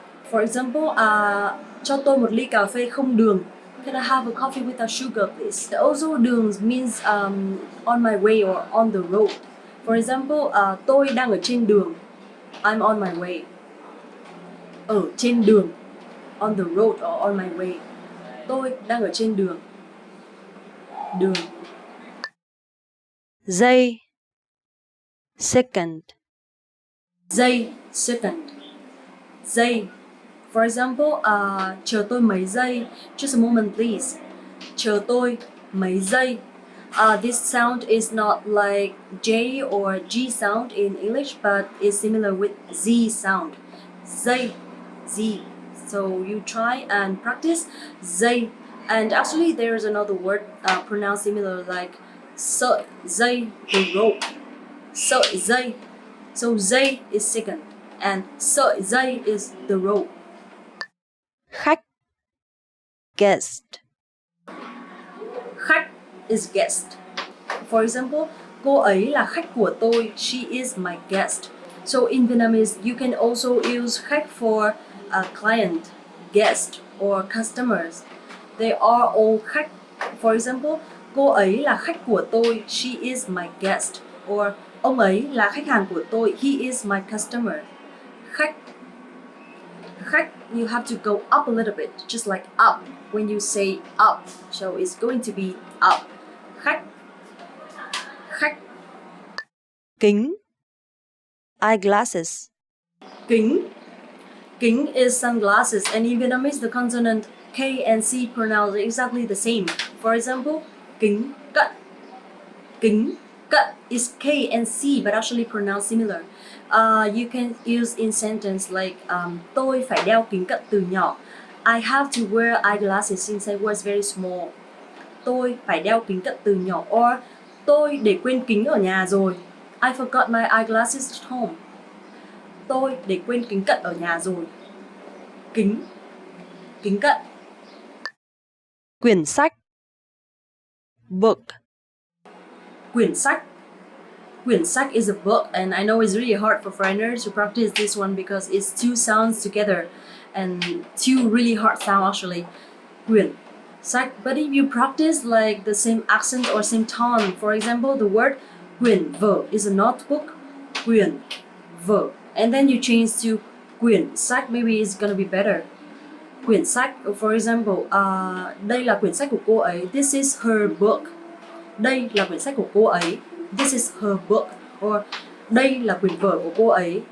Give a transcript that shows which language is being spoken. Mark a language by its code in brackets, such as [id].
[en] For example, [vi] cho tôi một ly cà phê không đường. [en] Can I have a coffee without sugar, please? Also, đường means on my way or on the road. For example, [vi] tôi đang ở trên đường. [en] I'm on my way. [vi] Ở trên đường. [en] On the road or on my way. [vi] Tôi đang ở trên đường. [en] Đường. [vi] Giây. Second. Giây, second. Giây. [en] For example, [vi] chờ tôi mấy giây. [en] Just a moment, please. [vi] Chờ tôi mấy giây. [en] This sound is not like J or G sound in English, but is similar with Z sound. Giây, Z. So you try and practice giây. And actually, there is another word pronounced similar like sợi dây, the rope. Sợi dây. So dây is second, and sợi dây is the rope. [vi] Khách. Guest. [en] Khách is guest. For example, [vi] cô ấy là khách của tôi. [en] She is my guest. So in Vietnamese, you can also use khách for a client, guest, or customers. They are all khách. For example, [vi] cô ấy là khách của tôi. [en] She is my guest. [vi] Or ông ấy là khách hàng của tôi. [en] He is my customer. Khách. Khách, you have to go up a little bit, just like up when you say up. So it's going to be up. Khách. Khách. [vi] Kính. Eyeglasses. Kính. [en] Kính is sunglasses, and in Vietnamese the consonant K and C pronounce exactly the same. For example, kính cận. Kính cận is K and C but actually pronounced similar. You can use in sentence like [vi] tôi phải đeo kính cận từ nhỏ. [en] I have to wear eyeglasses since I was very small. [vi] Tôi phải đeo kính cận từ nhỏ. Or tôi để quên kính ở nhà rồi. [en] I forgot my eyeglasses at home. [vi] Tôi để quên kính cận ở nhà rồi. Kính. Kính cận. Quyển sách. Book. Quyển sách. [en] Quyển sách is a book, and I know it's really hard for foreigners to practice this one because it's two sounds together and two really hard sounds actually. Quyển sách. But if you practice like the same accent or same tone, for example, the word quyển vở is a notebook. [vi] Quyển vở. [en] And then you change to quyển sách, maybe it's gonna be better. [vi] Quyển sách, [en] for example, [vi] đây là quyển sách của cô ấy. [en] This is her book. [vi] Đây là quyển sách của cô ấy. [en] This is her book. [vi] Or đây là quyển vở của cô ấy.